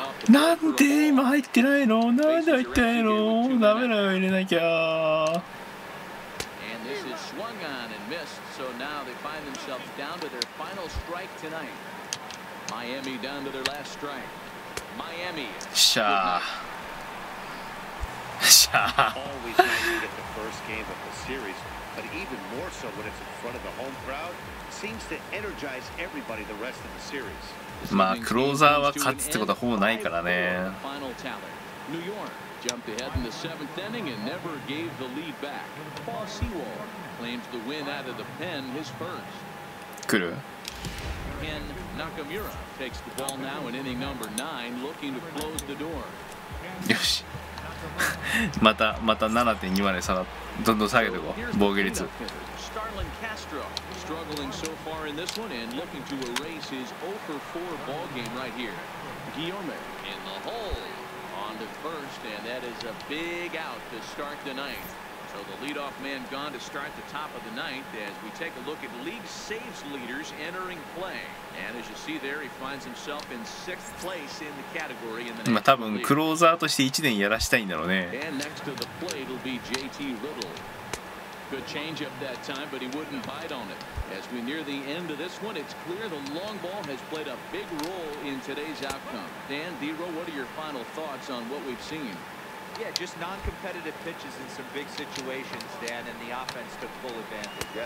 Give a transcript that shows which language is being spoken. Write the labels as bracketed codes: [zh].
[ja] なんで今入ってないの？なんで入ってないの？ダメだよ、入れなきゃ。 [en] And this is swung on and missed, so now they find themselves down to their final strike tonight. Miami down to their last strike. Miami. しゃあ。しゃあ。 always nice to get the first game of the series, but even more so when it's in front of the home crowd, seems to energize everybody the rest of the series. [ja] まあクローザーは勝つってことはほぼないからね。 [en] Final tally. New York Jumped ahead in the 7th inning and never gave the lead back. Paul Sewald claims the win out of the pen, his first. [ja] 来る [en] Ken Nakamura takes the ball now in inning number 9, looking to close the door. [ja] よしまた 7.2 までどんどん下げていこう防御率 [en] Starlin Castro struggling so far in this one and looking to erase his 0 for 4 ball game right here. Guillaume in the hole on to first, and that is a big out to start the ninth. So the leadoff man gone to start the top of the ninth as we take a look at league saves leaders entering play. And as you see there, he finds himself in 6th place in the category in the National League. [ja] 多分クローザーとして1年やらしたいんだろうね [en] And next to the plate will be JT Riddle. Good changeup that time, but he wouldn't bite on it. As we near the end of this one, it's clear the long ball has played a big role in today's outcome. Dan, D-Row, what are your final thoughts on what we've seen? Yeah, just non-competitive pitches in some big situations, Dan, and the offense took full advantage.